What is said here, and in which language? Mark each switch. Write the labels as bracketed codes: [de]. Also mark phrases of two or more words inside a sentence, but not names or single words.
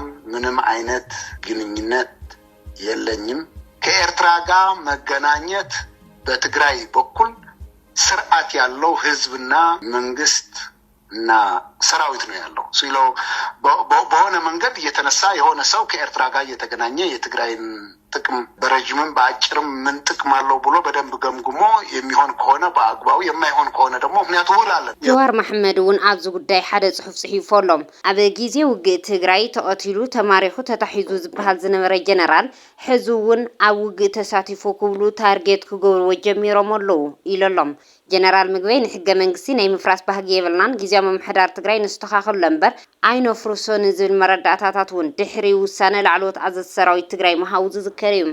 [am] ምንም አይነት ግንኙነት የለኝም ከኤርትራ ጋር መገናኘት በትግራይ በኩል ስርዓት ያለው ህዝብና መንግስት እና ሰራዊት ነው ያለው ሲለው በሆነ መንገድ እየተነሳ የሆነ ሰው ከኤርትራ ጋር እየተገናኘ የትግራይን ጥቅም በረጅምም በአጭርም ምን ጥቅም አለው ብሎ በደንብ ገምግሞ የሚሆን ከሆነ በአግባቡ የማይሆን ከሆነ ደግሞ ምክንያቱ ውላለን [ti] ጀዋር መሐመድ እውን ኣብዚ ጉዳይ ሓደ ጽሑፍ ጽሒፎሎም ኣብ ግዜ ውግእ ትግራይ ተቐቲሉ ተማሪኹ ተታሒዙ ዝበሃል ዝነበረ ጀነራል ሕዚ እውን ኣብ ውግእ ተሳቲፉ ክብሉ ታርጌት ክገብርዎ ጀሚሮም ኣለዉ ኢሎም ጀነራል ምግበይ ንሕገ መንግስቲ ናይ ምፍራስ ባህጊ የብልናን ጊዜያዊ ምምሕዳር ትግራይ ንስተኻኸሉ እምበር ኣይነፍርሶን ዝብል መረዳእታታት እውን ድሕሪ ውሳነ ላዕለዎት ኣዘንቲ ሰራዊት ትግራይ ምሃቡ ዝዝከር እዩ